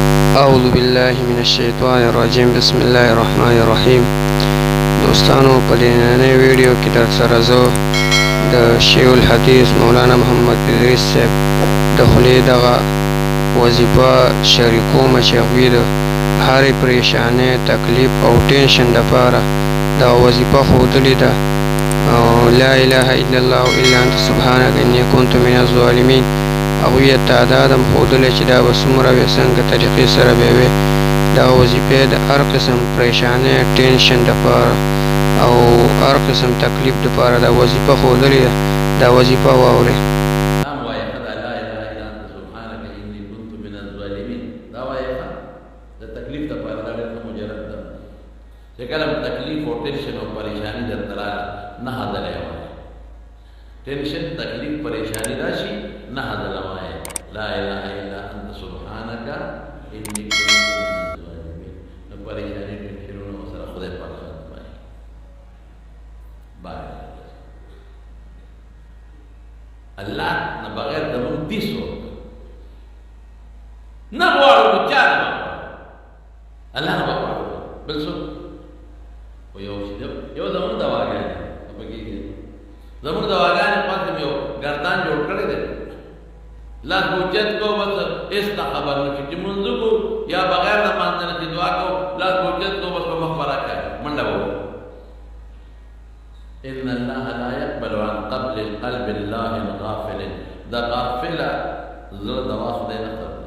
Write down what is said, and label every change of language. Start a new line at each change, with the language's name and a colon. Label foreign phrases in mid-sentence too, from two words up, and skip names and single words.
Arabic: اعوذ بالله من الشیطان الرجیم بسم الله الرحمن الرحیم.
Pashto: دوستانو په نننۍ ویډیو کې در سره زه د شیخ الحدیث مولانا محمد ادریس صاحب د خولې دغه وظیفه شریکوم چې هغوی د هرې پریشانۍ تکلیف او ټینشن دپاره دغه وظیفه ښودلې ده.
Arabic: لا اله الا الله الا انت سبحانک انی کنت من الظالمین.
Pashto: هغوی یې تعداد هم ښودلی چې دا به څومره وي، څنګه طریقې سره به وي. دغه وظیفې د هر قسم پریشانۍ ټینشن دپاره او هر قسم تکلیف دپاره دا وظیفه ښودلې ده. دا وظیفه واورئ. کله تکلیف او ټینشن او پریشانی درته راغله نه هدلی وایه. ټینشن تکلیف پریشانی راشي نه هدله وایه.
Arabic: لا اله الا انت سبحانک انی کنت من الظالمین.
Pashto: نو پریشانی ټینشنونه ورسره خدای پاک ختموي. الله نه بغیر د موږ هېڅ نه غواړو، نو چا نه غواړو؟ الله نه به غواړو، بل څوک خو یو زمونږ دواګانې پکېږي. زمونږ دواګانې پاتې مې یو ګردان جوړ کړی دی، لاس به اوچت کوو بس هېڅ نه خبر نه شي چې لمونځ وکړو یا بغیر د لمانځه نه چې دعا کوو، لاس به اوچت کوو بس په مخ به راکاږي، منډه به وکړو.
Arabic: ان الله لا يقبل عن قبل القلب الله الغافل.
Pashto: د غافله زړه دوا خدای نه